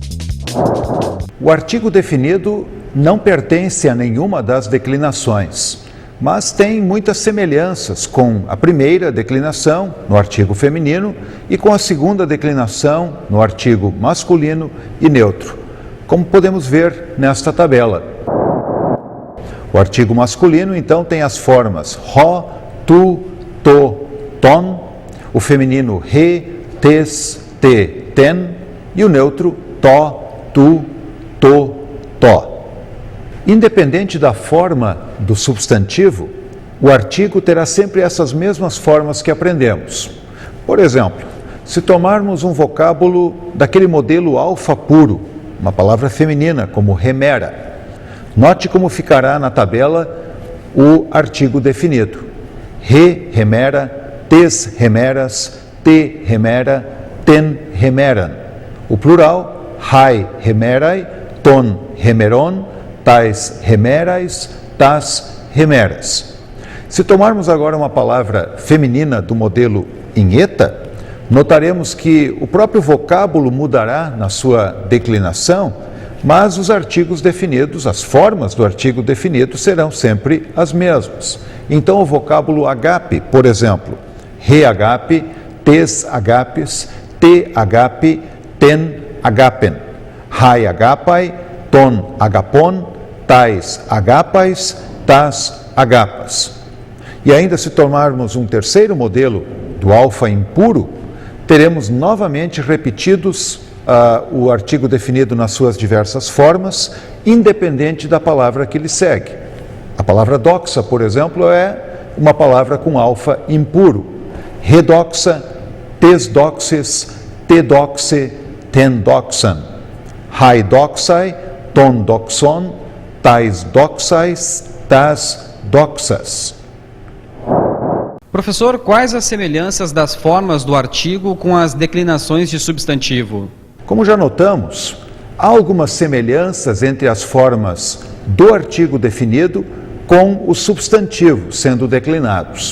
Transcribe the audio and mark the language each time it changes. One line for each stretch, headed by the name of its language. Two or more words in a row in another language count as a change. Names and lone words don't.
Portuguese: O artigo definido não pertence a nenhuma das declinações, mas tem muitas semelhanças com a primeira declinação, no artigo feminino, e com a segunda declinação, no artigo masculino e neutro, como podemos ver nesta tabela. O artigo masculino, então, tem as formas
Greek: ὁ, τοῦ, τῷ, τόν,
Portuguese: o feminino
Greek: ἡ, τῆς, τῇ, τήν,
Portuguese: e o neutro
Greek: τό, τοῦ, τῷ, τό.
Portuguese: Independente da forma do substantivo, o artigo terá sempre essas mesmas formas que aprendemos. Por exemplo, se tomarmos um vocábulo daquele modelo alfa puro, uma palavra feminina como remera, note como ficará na tabela o artigo definido.
Greek: ἡ, ἡμέρα, τῆς, ἡμέρας, τῇ, ἡμέρᾳ, τὴν, ἡμέραν.
Portuguese: O plural, hai,
Greek: ἡμέραι, τῶν, ἡμερῶν, ταῖς, ἡμέραις, τὰς, ἡμέρας.
Portuguese: Se tomarmos agora uma palavra feminina do modelo em eta, notaremos que o próprio vocábulo mudará na sua declinação, mas os artigos definidos, as formas do artigo definido serão sempre as mesmas. Então o vocábulo agape, por exemplo,
Greek: ἡ ἀγάπη, τῆς ἀγάπης, τῇ ἀγάπῃ, τὴν ἀγάπην, αἱ ἀγάπαι, τῶν ἀγαπῶν, ταῖς ἀγάπαις, τὰς ἀγάπας.
Portuguese: E ainda se tomarmos um terceiro modelo do alfa impuro, teremos novamente repetidos o artigo definido nas suas diversas formas, independente da palavra que lhe segue. A palavra doxa, por exemplo, é uma palavra com alfa impuro.
Greek: ἡ δόξα, τῆς δόξης, τῇ δόξῃ, τὴν δόξαν. αἱ δόξαι, τῶν δοξῶν, ταῖς δόξαις, τὰς δόξας.
Portuguese: Professor, quais as semelhanças das formas do artigo com as declinações de substantivo? Como já notamos, há algumas semelhanças entre as formas do artigo definido com os substantivos sendo declinados.